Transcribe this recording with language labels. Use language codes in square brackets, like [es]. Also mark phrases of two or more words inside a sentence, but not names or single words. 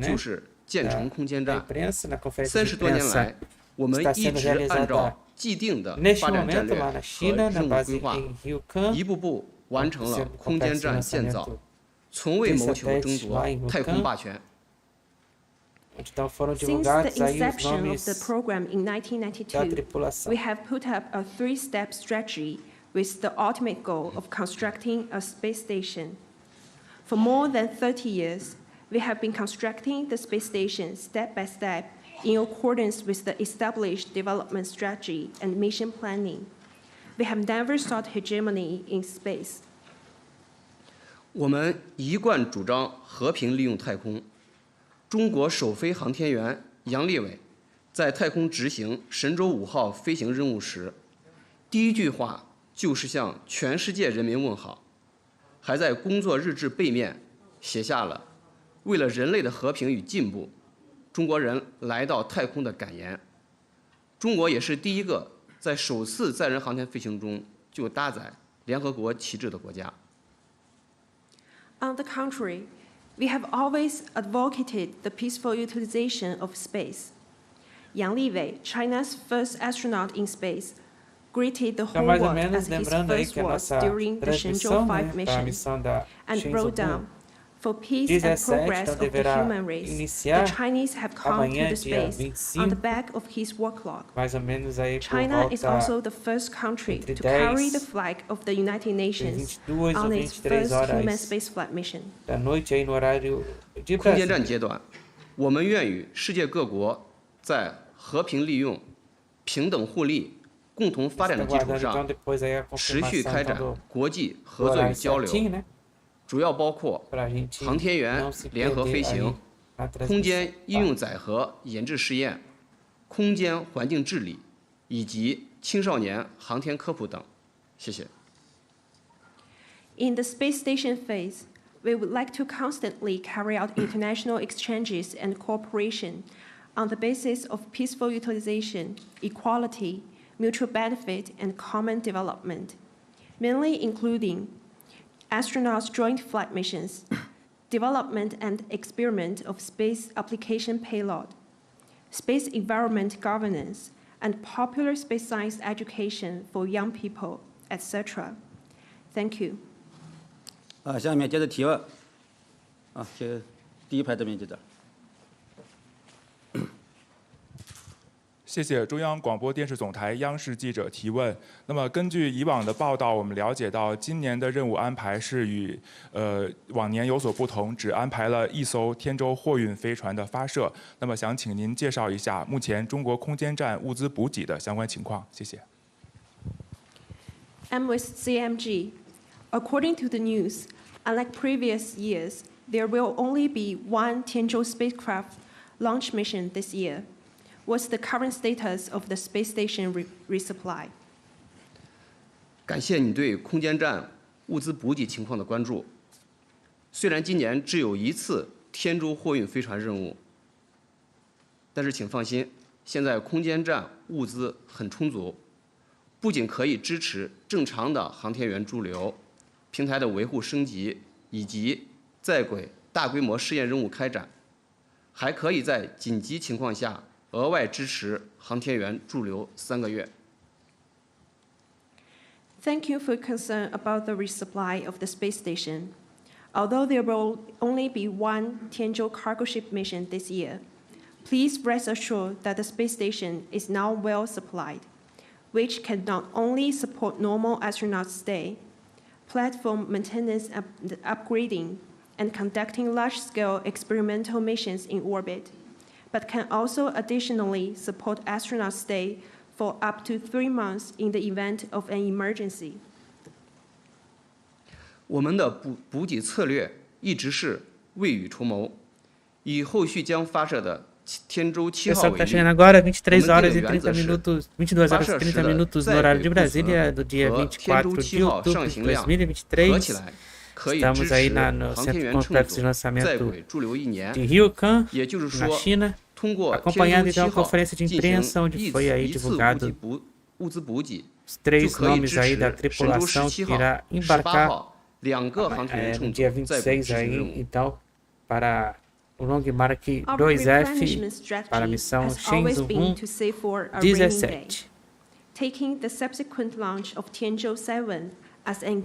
[zh] 就是建成空间 [pt] da [zh] 站。 [pt] imprensa, na conferência de [zh] 30 多年 [pt] imprensa [zh] 来，我们 [pt] está [zh] 一 [pt] sendo [zh] 直按 [pt] realizada [zh] 照既定的 [pt] neste [zh] 发展战 [pt] momento [zh] 略 [pt] lá [zh] 和 [pt] na China, na [zh] 任务 [pt] base [zh] 规划， [pt] em Ryukan, [zh] 一步步完成了 [pt] sendo [zh] 空间 [pt] complexo [zh] 站建造 [pt] lançamento， [zh] 从未谋求 [pt] desse [zh] 争 [pt] satélite [zh] 夺 [pt] lá em [zh] 太空 [pt] Ryukan. [zh] 霸权。 [pt] Então foram [en] Since the [pt] divulgados aí os [en] inception of [pt] nomes [en] the program in [pt] da [en] 1992, [pt] tripulação. [en] we have put up a three-step strategy with the ultimate goal of constructing a space station. For more than 30 years, we have been constructing the space station step by step in accordance with the established development strategy and mission planning. We have never sought hegemony in space. [zh] 我们一贯主张和平利用太空。中国首飞航天员杨利伟在太空执行神舟5号飞行任务时，第一句话就是向全世界人民问好，还在工作日志背面写下了“为了人类的和平与进步，中国人来到太空”的感言。中国也是第一个在首次载人航天飞行中就搭载联合国旗帜的国家。 [en] On the contrary, we have always advocated the peaceful utilization of space. Yang Liwei, China's first astronaut in space, greeted the [pt] Então, [en] whole [pt] mais ou [en] world [pt] menos, [en] as his [pt] lembrando aí [en] first [pt] que a [en] words [pt] nossa [en] during the [pt] transmissão, né, [en] Shenzhou-17 [pt] para a [en] mission, [pt] missão da [en] and wrote down, for peace and [pt] 17, [en] progress [pt] então [en] of the [pt] deverá [en] human race, [pt] iniciar [en] the Chinese have come to [pt] amanhã, [en] the [pt] dia [en] space on the [pt] 25, [en] back of his work log. [pt] mais ou menos aí por [en] China is [pt] volta [en] also the first country [pt] entre [en] to carry [pt] 10 [en] the flag of the United Nations [pt] 22 ou [en] on its [pt] 23 [en] first human [pt] horas [en] spaceflight mission. [pt] da noite aí no horário de [zh] 空间站 [pt] Brasília. [zh] 阶段，我们愿与世界各国在和平利用、平等互利、共同发展的 [pt] Estou [zh] 基础 [pt] aguardando então [zh] 上， [pt] depois aí a [zh] 持续 [pt] confirmação [zh] 开 [pt] então [zh] 展 [pt] do [zh] 国际 [pt] do [zh] 合作与 [pt] horário [zh] 交流， [pt] certinho, né? [zh] 主要包括 [pt] Para a gente [zh] 航天员 [pt] não se [zh] 联合 [pt] perder [zh] 飞 [pt] aí [zh] 行、 空间应用载荷研制试验、空间环境治理以及青少年航天科普等。谢谢。 [en] In the space station phase, we would like to constantly carry out international exchanges and cooperation on the basis of peaceful utilization, equality, mutual benefit, and common development, mainly including astronauts' joint flight missions, development and experiment of space application payload, space environment governance, and popular space science education for young people, etc. Thank you. [zh] 下面接着提问。第一排这边接着。谢谢中央广播电视总台央视记者提问。那么，根据以往的报道，我们了解到，今年的任务安排是与往年有所不同，只安排了1艘天舟货运飞船的发射。那么，想请您介绍一下目前中国空间站物资补给的相关情况。谢谢。 [en] I'm with CMG. According to the news, unlike previous years, there will only be one Tianzhou spacecraft launch mission this year. What's the current status of the space station resupply? [zh] 感谢你对空间站物资补给情况的关注。虽然今年只有1次天舟货运飞船任务，但是请放心，现在空间站物资很充足，不仅可以支持正常的航天员驻留、平台的维护升级以及在轨大规模试验任务开展，还可以在紧急情况下额外支持航天员驻留3个月。 [en] Thank you for your concern about the resupply of the space station. Although there will only be one Tianzhou cargo ship mission this year, please rest assured that the space station is now well supplied, which can not only support normal astronaut stay, platform maintenance and upgrading, and conducting large-scale experimental missions in orbit, but can also additionally support astronaut stay for up to 3 months in the event of an emergency. [zh] 我们的补给策略一直是未雨绸缪，以后续将发射的天舟7号 [pt] Pessoal, [zh] 为 [pt] tá [zh] 例， [pt] chegando agora 23 [zh] 我们 [pt] horas [zh] 定 [pt] e [zh] 的原 [pt] 30 [zh] 则是 [pt] minutos, 22 horas e 30 minutos no horário de Brasília, do dia 24 de outubro de 2023. [zh] 可以 [pt] Estamos [zh] 支 [pt] aí [zh] 持 [pt] no [zh] 航天 [pt] centro [zh] 员 [pt] complexo [zh] 乘 [pt] de [zh] 组在 [pt] lançamento [zh] 轨驻留1年， [pt] de Ryokan, [zh] 也就是 [pt] na [zh] 说， [pt] China, [zh] 通过天舟 [pt] acompanhando então [zh] 7 [pt] a [zh] 号 [pt] conferência de [zh] 进 [pt] imprensa [zh] 行 [pt] onde foi aí [zh] 一次 [pt] divulgado [zh] 物资补给， [pt] os [zh] 就 [pt] 3 [zh] 可以 [pt] nomes [zh] 支 [pt] aí da [zh] 持神舟 [pt] tripulação que [zh] 17 [pt] irá [zh] 号、18 [pt] embarcar [zh] 号2个航天员 [pt] no [zh] 乘 [pt] dia [zh] 组在轨 [pt] 26 [zh] 执行任 [pt] aí, [zh] 务。 [pt] então, para o Long Mark [en] Our [pt] 2F [en] replenishment [pt] para a [en] strategy [pt] missão [en] has always been to save for a rainy day. [pt] 17. [en] Taking the subsequent launch of Shenzhou-17 as an